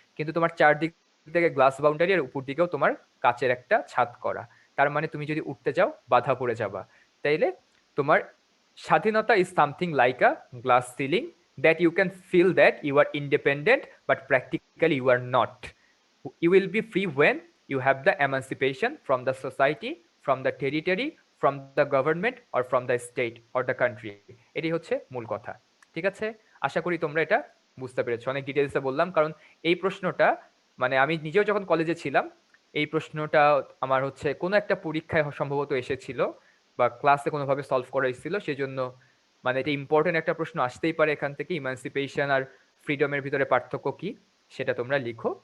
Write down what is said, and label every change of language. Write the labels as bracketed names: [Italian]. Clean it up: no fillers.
[Bangla] কিন্তু তোমার চারদিক থেকে গ্লাস বাউন্ডারি, আর উপর দিকেও তোমার কাচের একটা ছাদ করা। তার মানে তুমি যদি উঠতে যাও, বাধা পড়ে যাবা। তাইলে তোমার স্বাধীনতা [English] Is something like a glass ceiling, that you can feel that you are independent, but practically you are not. You will be free when you have the emancipation from the society, from the territory, from the government, or from the state or the country. [Bangla] এটি হচ্ছে মূল কথা। ঠিক আছে, আশা করি তোমরা এটা বুঝতে পেরেছো। অনেক ডিটেলসে বললাম, কারণ এই প্রশ্নটা মানে আমি নিজেও যখন কলেজে ছিলাম, এই প্রশ্নটা আমার হচ্ছে কোনো একটা পরীক্ষায় সম্ভবত এসেছিল, বা ক্লাসে কোনোভাবে সলভ করাইছিল, সেজন্য মানে এটা ইম্পর্টেন্ট একটা প্রশ্ন আসতেই পারে এখান থেকে, ইমানসিপেশন আর ফ্রিডমের ভিতরে পার্থক্য কি, সেটা তোমরা লিখো।